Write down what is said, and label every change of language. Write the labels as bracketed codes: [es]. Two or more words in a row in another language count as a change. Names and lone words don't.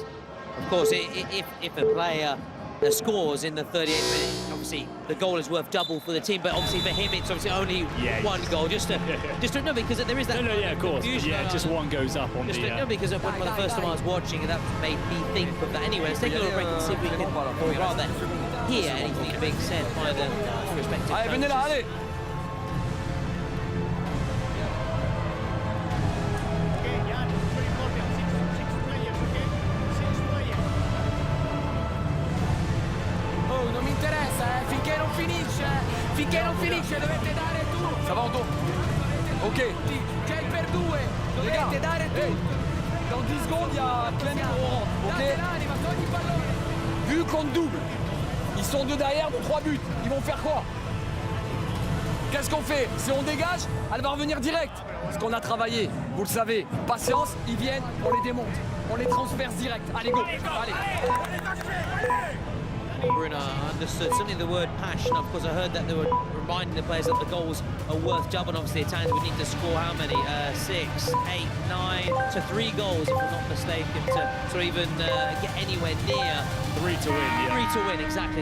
[en] Of course, if a player scores in the 38th minute, obviously the goal is worth double for the team, but obviously for him it's obviously only one goal, just to know, because there is that of course, just one goes up on just the no, because the first time I was watching, that made me think of that. Anyway, let's take a little break and see if we can, or rather hear anything being said by the respective coaches. [it] Finché non finisce dovete dare tutto. [fr] Ça va [it] Anto? Ok. C'è il per due. Dovete dare tutto. [fr] Dans 10 secondes, il y a plein de courants. Ok. Vu qu'on double, ils sont deux derrière, 3 buts. Ils vont faire quoi? Qu'est-ce qu'on fait? Si on dégage, elle va revenir direct. Parce qu'on a travaillé, vous le savez. Patience, ils viennent, on les démonte. On les transperce direct. Allez, go. Allez. [en] Bruno understood certainly the word passion. Of course, I heard that they were reminding the players that the goals are worth double. Obviously, the Italians would need to score how many? 6, 8, 9, so 3 goals, if I'm not mistaken, to even get anywhere near 3 to win. 3 to win, exactly.